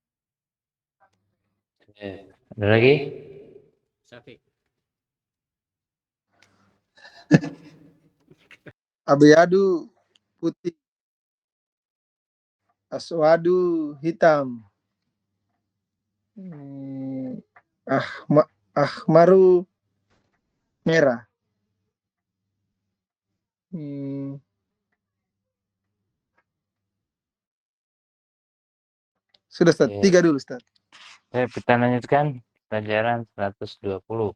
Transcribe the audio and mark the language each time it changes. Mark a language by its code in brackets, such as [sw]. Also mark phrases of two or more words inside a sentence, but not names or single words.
[id] Ada lagi? Syafiq. Abyadu putih, aswadu hitam, ahmaru merah. Sudah Ustaz, Oke. 3 dulu Ustaz. Kita lanjutkan pelajaran 120.